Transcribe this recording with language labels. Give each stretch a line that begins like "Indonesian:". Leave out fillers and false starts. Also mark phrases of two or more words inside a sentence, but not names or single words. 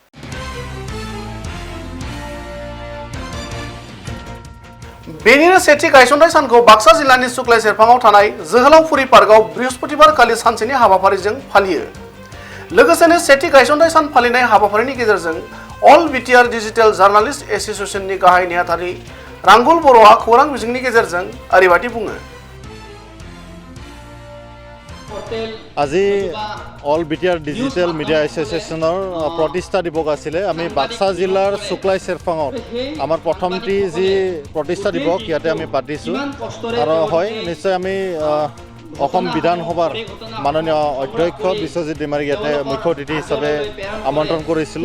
Bodo: बेनिनो सेथि गायसननाय सानखौ बाक्सा जिल्लानि सुक्लाय सेरफाङाव थानाय जोहोलावफुरि पार्कआव बृहस्पतिबार खालि सानसेनि हाबाफारिजों फालियो। लोगोसेनो सेथि गायसननाय सान फालिनाय हाबाफारिनि गेजेरजों अल बिटिआर डिजिटेल जार्नालिस्ट एसोसिएशननि गाहाय नेहाथारि रांगुल बर'आ खौरां बिजोंनि गेजेरजों ओरैबायदि बुङो।
Assamese: আজি অল বিটিআর ডিজিটেল মিডিয়া এসোসিয়েশনের প্রতিষ্ঠা দিবস আছিলে। আমি বাক্সা জিলার শুক্লাই চেরফাঙত আমার প্রথমটি যি প্রতিষ্ঠা দিবস ইয়াতে আমি পাতিছোঁ আৰু হয় নিশ্চয় আমি অসম বিধানসভাৰ মাননীয় অধ্যক্ষ বিশ্বজিৎ ডিমাৰীক ইয়াতে মুখ্য অতিথি হিচাপে আমন্ত্ৰণ কৰিছিলোঁ।